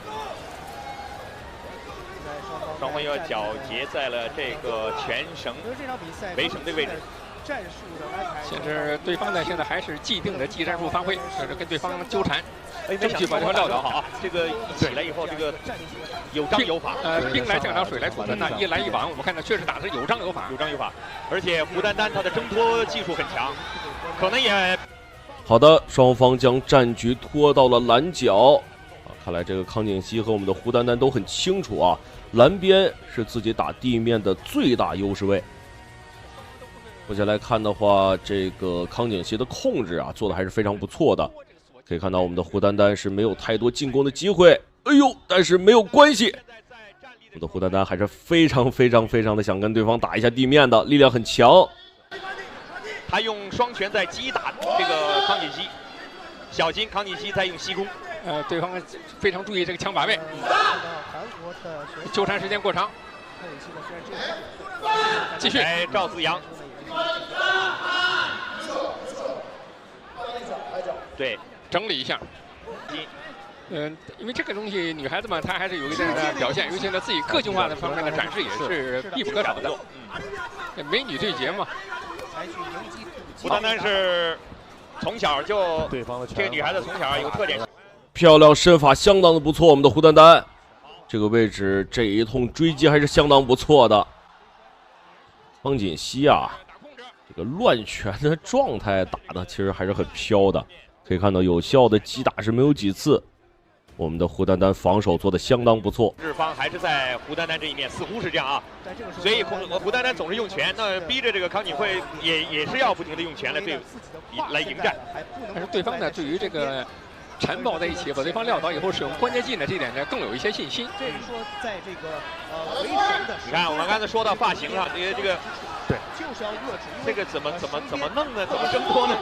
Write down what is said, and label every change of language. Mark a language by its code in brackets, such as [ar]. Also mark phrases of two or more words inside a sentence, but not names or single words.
[zh] 雙方又絞結在了這個全繩圍繩的位置。戰術的安排。現在對方呢，現在還是既定的技戰術發揮，就是跟對方糾纏，爭取把對方撂倒。好，這個一起來以後，這個有章有法。兵來將擋，水來土屯吶，一來一往，我們看到確實打的是有章有法，有章有法。而且胡丹丹他的掙脫技術很強，可能也。好的，雙方將戰局拖到了藍角。看來這個康錦熙和我們的胡丹丹都很清楚啊，藍邊是自己打地面的最大優勢位。目前來看的話，這個康錦熙的控制啊，做的還是非常不錯的。可以看到我們的胡丹丹是沒有太多進攻的機會，哎呦，但是沒有關係，我們的胡丹丹還是非常的想跟對方打一下地面的，力量很強。他用雙拳在擊打這個康錦熙，小心康錦熙在用膝弓。對方非常注意這個槍把位，糾纏時間過長。繼續，趙子陽。對，整理一下。因為這個東西，女孩子嘛，她還是有一定的表現，尤其是自己個性化的方面的展示，也是必不可少的。美女對決嘛。胡丹丹是從小就这个女孩子从小有特点，漂亮，身法相当的不錯。我們的胡丹丹這個位置這一通追擊還是相當不錯的。康錦熙啊，這個亂拳的狀態打的其實還是很飄的，可以看到有效的擊打是沒有幾次。我們的胡丹丹防守做得相當不錯，日方還是在胡丹丹這一面，似乎是這樣啊。所以胡丹丹總是用拳，那逼着這個康錦惠也是要不停的用拳來迎戰。但是對方呢，對於這個纏抱在一起，把對方撂倒以後使用關節技呢，這點呢更有一些信心。這是說在這個回旋的，你看我們剛才說到髮型上，這個對，就是要遏制這個怎麼弄呢？怎麼掙脫呢？